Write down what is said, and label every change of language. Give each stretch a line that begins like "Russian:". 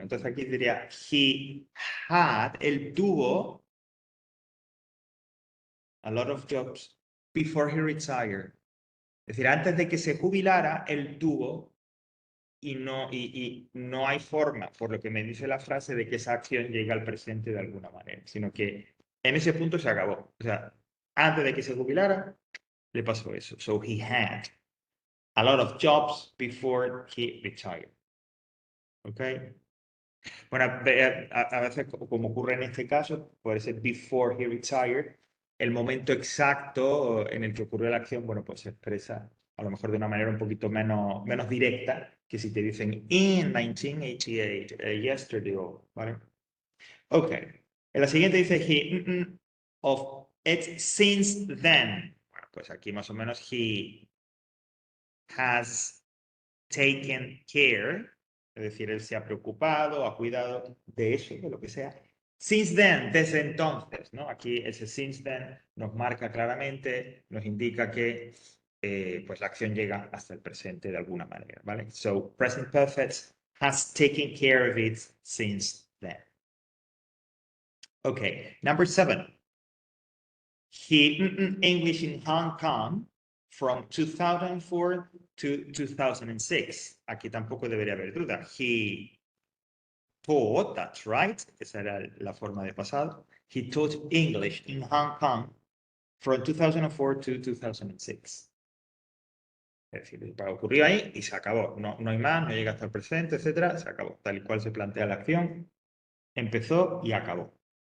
Spanish: Entonces aquí diría,
English: he had,
Spanish: él tuvo
English: a lot of jobs before he retired.
Spanish: Es decir, antes de que se jubilara, él tuvo y no hay forma, por lo que me dice la frase, de que esa acción llegue al presente de alguna manera, sino que en ese punto se acabó. O sea, antes de que se jubilara, le pasó eso.
English: So he had a lot of jobs before he retired.
Spanish: ¿Ok? Bueno, a veces, como ocurre en este caso, puede ser
English: before he retired,
Spanish: el momento exacto en el que ocurrió la acción, bueno, pues se expresa a lo mejor de una manera un poquito menos directa que si te dicen
English: in 1988, yesterday,
Spanish: ¿vale? Ok. En la siguiente dice
English: of it since then.
Spanish: Bueno, pues aquí más o menos
English: he has taken care,
Spanish: es decir, él se ha preocupado, ha cuidado de eso, de lo que sea,
English: Since then,
Spanish: desde entonces, ¿no? Aquí ese
English: since then
Spanish: nos marca claramente, nos indica que pues la acción llega hasta el presente de alguna manera, ¿vale?
English: So, present perfect has taken care of it since then. Okay, number 7. He English in Hong Kong from 2004 to 2006.
Spanish: Aquí tampoco debería haber duda.
English: He taught, that's right,
Spanish: esa era la forma de pasado.
English: He taught English in Hong Kong from 2004 to 2006.
Spanish: Es decir, ocurrió ahí y se acabó. No, no hay más, no llega hasta el presente, etcétera, se acabó. Tal y cual se plantea la acción, empezó y acabó.